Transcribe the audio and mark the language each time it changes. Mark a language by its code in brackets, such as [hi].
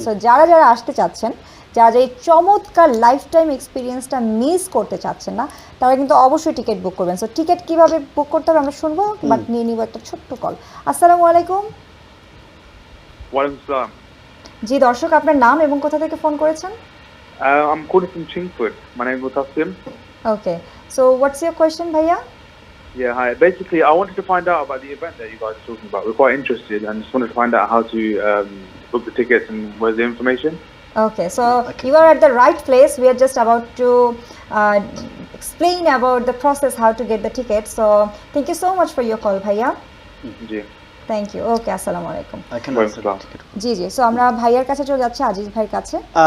[bn] So যারা আসতে চাচ্ছেন, যারা এই চমৎকার লাইফ টাইম এক্সপিরিয়েন্সটা মিস করতে চাচ্ছেন না, তারা কিন্তু অবশ্যই টিকিট বুক করবেন। সো টিকিট কীভাবে বুক করতে হবে আমরা শুনবো, বাট নিয়ে নিব একটা ছোট্ট কল। আসসালামু আলাইকুম। ওয়ালাইকুম আসসালাম। জি দর্শক, আপনার নাম এবং কোথা থেকে ফোন করেছেন? [en] I'm calling from Chingford. My name is Mutasim. Okay. So what's your question, ভাইয়া? Yeah, hi. Basically, I wanted to find out about the event that you guys are talking about. We're quite interested and just wanted to find out how to book the tickets and where's the information. Okay, so you are at the right place. We are just about to explain about the process how to get the ticket. So thank you so much for your call, bhaiya. [bn] G [en] Thank you. Okay, assalamu alaikum. I can Welcome, answer the sir. ticket. [bn] G G, so আমরা ভাইয়ার কাছে চলে যাচ্ছি, আজিজ ভাইয়ের কাছে।